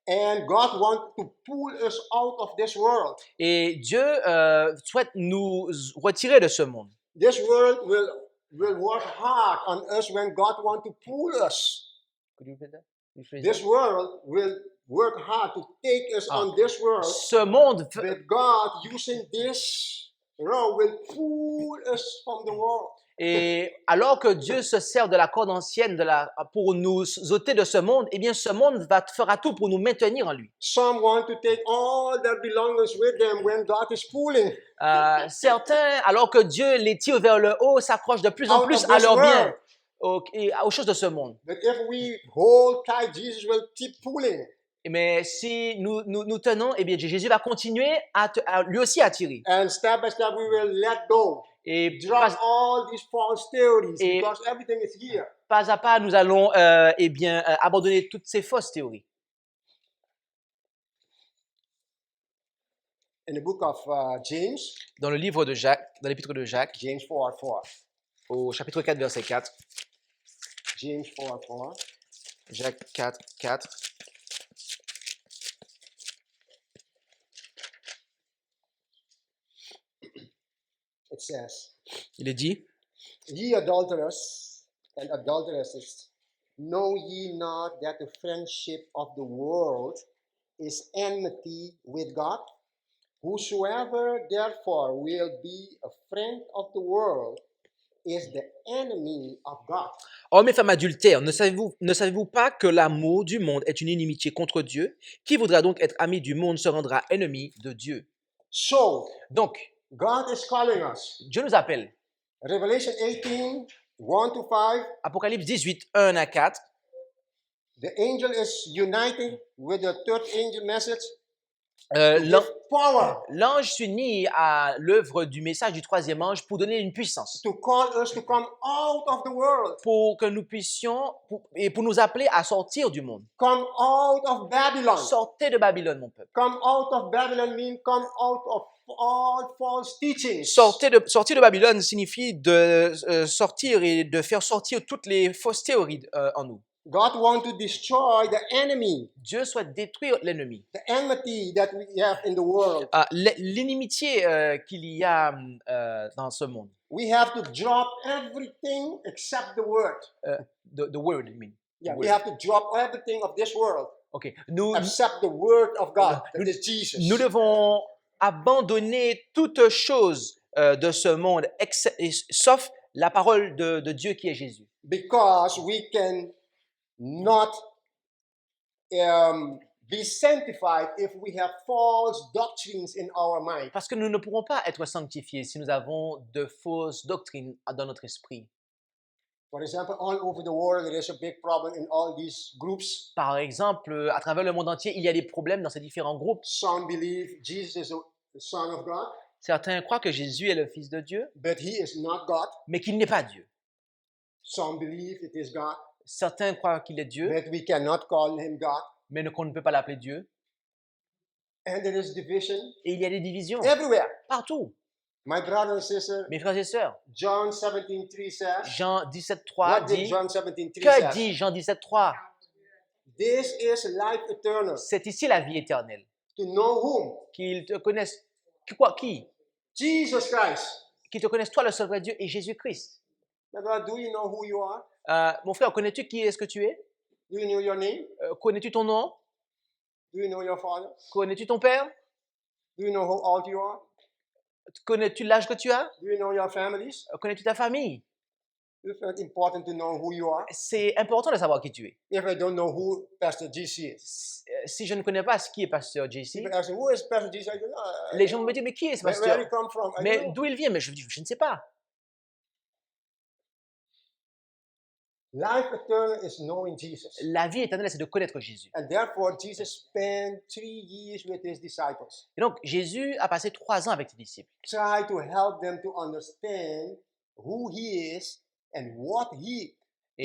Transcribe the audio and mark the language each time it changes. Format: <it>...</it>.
<en>And God wants to pull us out of this world.</en> <fr>Et Dieu souhaite nous retirer de ce monde.</fr> <en>This world will work hard on us when God wants to pull us. Could you repeat that? You phrase This that? world will work hard to take us Ah. on this world,</en> <fr>Ce monde,</fr> <en>but God, using this rope, will pull us from the world.</en> <fr>et alors que Dieu se sert de la corde ancienne pour nous ôter de ce monde, eh bien ce monde fera tout pour nous maintenir en lui.</fr> <en>Some want to take all their belongings with them when God is pulling.</en> <fr>Certains, alors que Dieu les tire vers le haut, s'accrochent de plus en</fr> <en>Out</en> <fr>plus</fr> <en>of</en> <fr>à</fr> <en>this</en> <fr>leurs biens</fr> <en>world.</en> <fr>et aux choses de ce monde.</fr> <en>But if we hold tight, Jesus will keep pulling.</en> <fr>Mais si nous tenons, eh bien Jésus va continuer lui aussi à tirer.</fr> <en>And step by step, we will let go.</en> <fr>Et</fr> <en>Drop all these false theories</en> <fr>Et-</fr> <en>because everything is here.</en> <fr>pas à pas, nous allons abandonner toutes ces fausses théories.</fr> <en>In the book of James,</en> <fr>Dans le livre de Jacques, dans l'épître de Jacques,</fr> <en>James 4:4.</en> <fr>au chapitre 4, verset 4,</fr> <en>James 4:4.</en> <fr>Jacques 4, 4,</fr> <en>It says,</en> <fr>il est dit,</fr> <en>Ye adulterers and adulteresses, know ye not that the friendship of the world is enmity with God? Whosoever therefore will be a friend of the world is the enemy of God.</en> <fr>Hommes et femmes adultères, ne savez-vous pas que l'amour du monde est une inimitié contre Dieu? Qui voudra donc être ami du monde se rendra ennemi de Dieu.</fr> <en>So,</en> <fr>Donc,</fr> <en>God is calling us.</en> <fr>Dieu nous appelle.</fr> <en>Revelation 18, 1 to 5,</en> <fr>Apocalypse 18, 1 à 4.</fr> <en>the angel is uniting with the third angel message. Euh, To</en> <fr>l'an-</fr> <en>give power</en> <fr>L'ange s'unit à l'œuvre du message du troisième ange pour donner une puissance,</fr> <en>to call us to come out of the world,</en> <fr>pour que nous puissions, pour nous appeler à sortir du monde.</fr> <en>come out of Babylon.</en> <fr>Sortez de Babylone, mon peuple.</fr> <en>Come out of Babylon means come out of all false teachings.</en> <fr>Sortir de Babylone signifie de sortir et de faire sortir toutes les fausses théories en nous.</fr> <en>God wants to destroy the enemy,</en> <fr>Dieu souhaite détruire l'ennemi.</fr> <en>the enmity that we have in the world.</en> <fr>L'inimitié qu'il y a dans ce monde.</fr> <en>We have to drop everything except the word. The word, I mean. Yeah, The we word. have to drop everything of this world</en> <fr>Ok. Nous</fr> <en>except the word of God, that is Jesus.</en> <fr>devons abandonner toute chose de ce monde, sauf la parole de Dieu qui est Jésus.</fr> <en>Because we can not be sanctified if we have false doctrines in our mind.</en> <fr>Parce que nous ne pourrons pas être sanctifiés si nous avons de fausses doctrines dans notre esprit.</fr> <en>For example, all over the world, there is a big problem in all these groups.</en> <fr>Par exemple, à travers le monde entier, il y a des problèmes dans ces différents groupes.</fr> <en>Some believe Jesus is the Son of God,</en> <fr>Certains croient que Jésus est le Fils de Dieu,</fr> <en>but he is not God.</en> <fr>mais qu'il n'est pas Dieu.</fr> <en>Some believe it is God,</en> <fr>Certains croient qu'il est Dieu,</fr> <en>but we cannot call him God.</en> <fr>mais qu'on ne peut pas l'appeler Dieu.</fr> <en>And there is division</en> <fr>Et il y a des divisions</fr> <en>everywhere.</en> <fr>partout.</fr> <en>My brother and sister,</en> <fr>Mes frères et sœurs,</fr> <en>John 17:3 says,</en> <fr>Jean 17.3</fr> <en>what did</en> <fr>dit,</fr> <en>John 17:3</en> <fr>que</fr> <en>say?</en> <fr>dit Jean 17.3?</fr> <en>This is life eternal,</en> <fr>C'est ici la vie éternelle.</fr> <en>to know whom?</en> <fr>Qu'ils te connaissent, qui?</fr> <en>Jesus Christ.</en> <fr>Qu'ils te connaissent toi le seul vrai Dieu et Jésus-Christ.</fr> <en>My brother, do you know who you are?</en> <fr>Mon frère, connais-tu qui est-ce que tu es?</fr> <en>Do you know your name?</en> <fr>Connais-tu ton nom?</fr> <en>Do you know your father?</en> <fr>Connais-tu ton père?</fr> <en>Do you know how old you are?</en> <fr>Connais-tu l'âge que tu as?</fr> <en>Do you know your families?</en> <fr>Connais-tu ta famille?</fr> <en>It's very important to know who you are.</en> <fr>C'est important de savoir qui tu es.</fr> <en>If I don't know who Pastor GC is,</en> <fr>Si je ne connais pas qui est pasteur JC,</fr> <en>people ask me, who is Pastor GC? I go, no,</en> <fr>les gens me disent, mais qui est ce</fr> <en>where</en> <fr>pasteur?</fr> <en>he come from? I</en> <fr>Mais</fr> <en>don't know.</en> <fr>d'où il vient? Mais je dis, je ne sais pas.</fr> <en>Life eternal is knowing Jesus.</en> <fr>La vie éternelle, c'est de connaître Jésus.</fr> <en>And therefore, Jesus spent 3 years with his disciples,</en> <fr>Et donc, Jésus a passé 3 ans avec ses disciples.</fr> <en>try to help them to understand who he is and what he is.</en>